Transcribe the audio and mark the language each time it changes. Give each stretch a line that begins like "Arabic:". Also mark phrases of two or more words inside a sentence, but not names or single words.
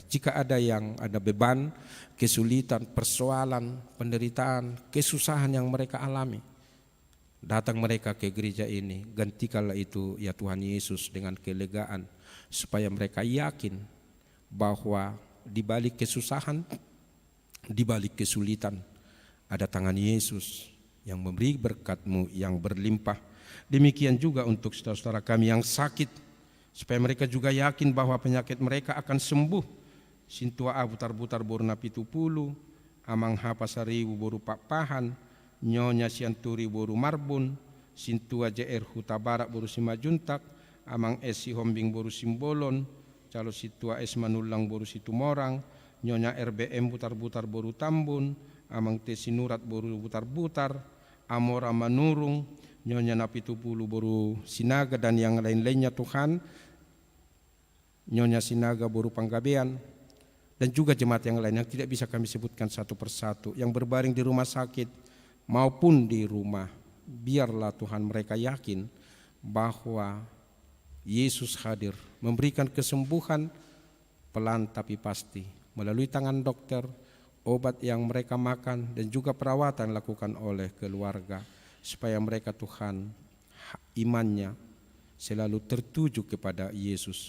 Indonesian: Jika ada yang ada beban, kesulitan, persoalan, penderitaan, kesusahan yang mereka alami, datang mereka ke gereja ini, gantikanlah itu ya Tuhan Yesus dengan kelegaan, supaya mereka yakin bahwa di balik kesusahan, di balik kesulitan, ada tangan Yesus yang memberi berkat-Mu yang berlimpah. Demikian juga untuk saudara-saudara kami yang sakit, supaya mereka juga yakin bahwa penyakit mereka akan sembuh. Sintua butar-butar boru napitu pulu, amang hapa sariwu boru papahan, nyonya sianturi boru marbun, sintua JR huta barak boru simajuntak, amang esi hombing boru simbolon, calo situa es manulang boru situ morang, nyonya RBM butar-butar boru tambun, amang tesi nurat boru butar-butar, amora manurung, nyonya napitu pulu boru sinaga dan yang lain-lainnya Tuhan, nyonya sinaga boru panggabean, dan juga jemaat yang lain yang tidak bisa kami sebutkan satu persatu, yang berbaring di rumah sakit maupun di rumah. Biarlah Tuhan mereka yakin bahwa Yesus hadir, memberikan kesembuhan pelan tapi pasti melalui tangan dokter, obat yang mereka makan, dan juga perawatan dilakukan oleh keluarga, supaya mereka Tuhan imannya selalu tertuju kepada Yesus.